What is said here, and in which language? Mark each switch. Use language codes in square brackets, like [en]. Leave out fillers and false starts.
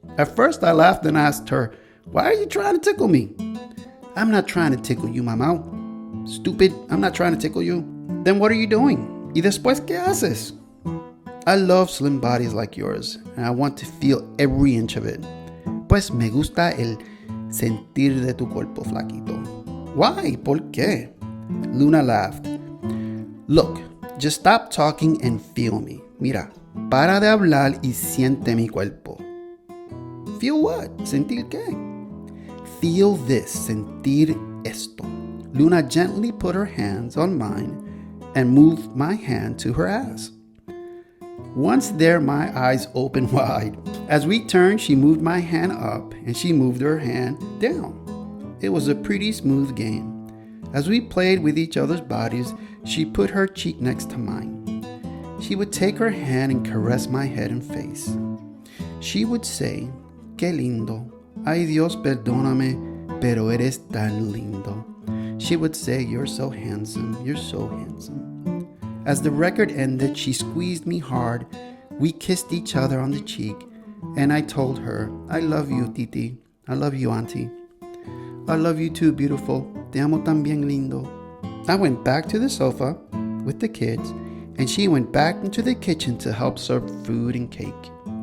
[en] At first, I laughed and asked her, "Why are you trying to tickle me?" "I'm not trying to tickle you, mamá." "Stupid, I'm not trying to tickle you." "Then what are you doing? [es] ¿Y después qué haces?" [en] "I love slim bodies like yours, and I want to feel every inch of it." [es] "Pues me gusta el sentir de tu cuerpo flaquito." [en] "Why? [es] ¿Por qué?" [en] Luna laughed. "Look, just stop talking and feel me. [es] Mira, para de hablar y siente mi cuerpo." [en] "Feel what? [es] ¿Sentir qué?" [en] "Feel this, [es] sentir esto." [en] Luna gently put her hands on mine and moved my hand to her ass. Once there, my eyes opened wide. As we turned, she moved my hand up and she moved her hand down. It was a pretty smooth game. As we played with each other's bodies, she put her cheek next to mine. She would take her hand and caress my head and face. She would say, [es] "Qué lindo. Ay Dios, perdóname, pero eres tan lindo." [en] She would say, "You're so handsome, you're so handsome." As the record ended, she squeezed me hard. We kissed each other on the cheek, and I told her, "I love you, Titi. I love you, Auntie." "I love you too, beautiful. [es] Te amo también, lindo." [en] I went back to the sofa with the kids, and she went back into the kitchen to help serve food and cake.